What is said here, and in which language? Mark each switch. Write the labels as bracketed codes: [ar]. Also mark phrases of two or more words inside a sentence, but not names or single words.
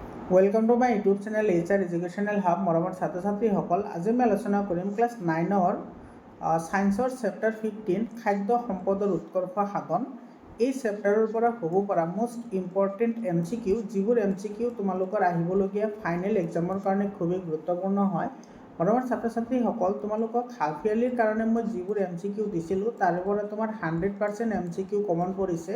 [en] Welcome to my YouTube channel HR educational hub [as] মৰমৰ ছাত্ৰ ছাত্ৰীসকল। আজি মই আলোচনা কৰিম ক্লাছ 9 ছায়েন্সৰ চেপ্টাৰ 15 খাদ্য সম্পদৰ উৎকৰ্ষ সাধন। এই চেপ্টাৰৰ পৰা হ'ব পৰা [en] most important [as] MCQ যিবোৰ MCQ তোমালোকৰ আহিবলগীয়া ফাইনেল এক্সামৰ কাৰণে খুবেই গুৰুত্বপূৰ্ণ হয়। মৰমৰ ছাত্ৰ ছাত্ৰীসকল, তোমালোকক হাফ ইয়াৰলিৰ কাৰণে মই যিবোৰ MCQ দিছিলোঁ তাৰে পৰা তোমাৰ 100% MCQ কমন পৰিছে।